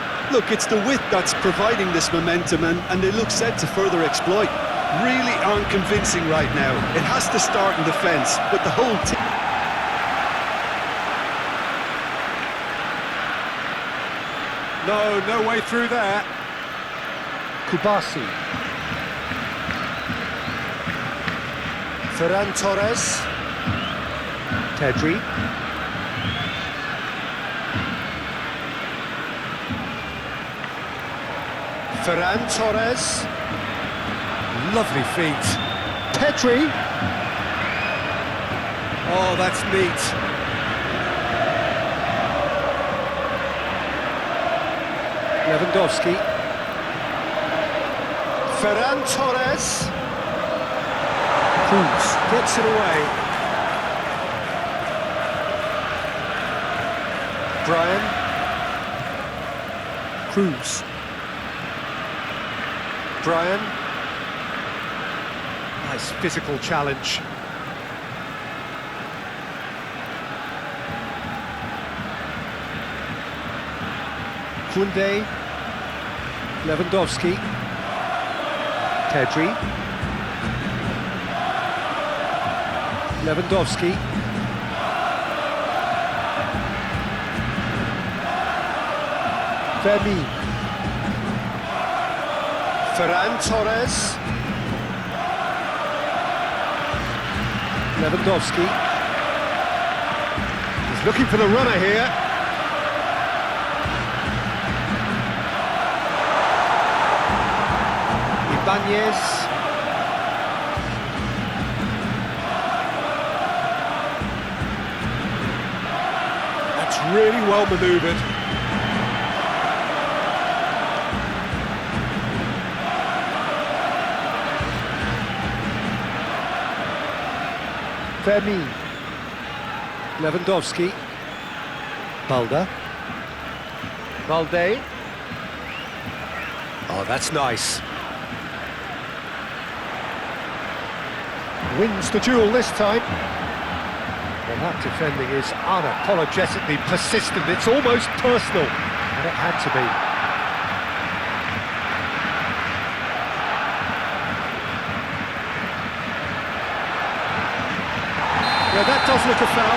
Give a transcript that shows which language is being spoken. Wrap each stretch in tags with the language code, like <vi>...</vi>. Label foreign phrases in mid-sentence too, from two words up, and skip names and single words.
<en>Look, it's the width that's providing this momentum, and they look set to further exploit. really aren't convincing right now. It has to start in defence, but the whole team... No way through there. Kubasi. Ferran Torres. Tedri. Ferran Torres. Lovely feet. Pedri. Oh, that's neat. Lewandowski. Ferran Torres. Cruz. Gets it away. Brian. Cruz. Brian. Nice physical challenge. Koundé. Lewandowski. Tedri. Lewandowski. Vermi. Ferran Torres. Lewandowski. He's looking for the runner here. Ibanez. That's really well manoeuvred. Vermi. Lewandowski. Balde. Balde. Oh, that's nice. Wins the duel this time. Well, that defending is unapologetically persistent. It's almost personal, and it had to be. Yeah, that does look a foul.</en>